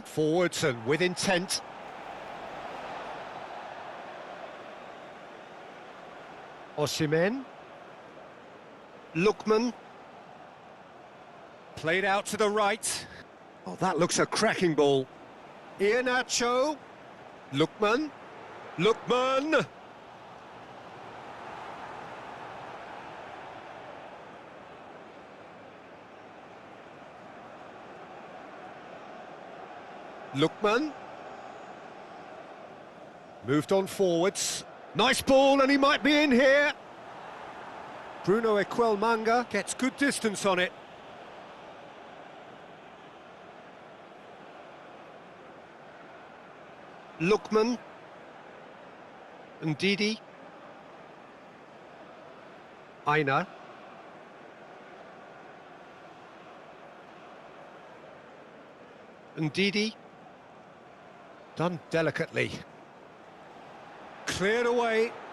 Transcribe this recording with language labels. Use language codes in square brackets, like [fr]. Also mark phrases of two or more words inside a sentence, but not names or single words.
[en] Forwards and with intent. Osimhen. Lookman. Played out to the right. Oh, that looks a cracking ball. Iheanacho. Lookman. Lookman. Lookman. Moved on forwards. Nice ball, and he might be in here. Bruno Aquilmanga gets good distance on it. Lookman. Ndidi. Aina. Ndidi. Done delicately. Cleared away.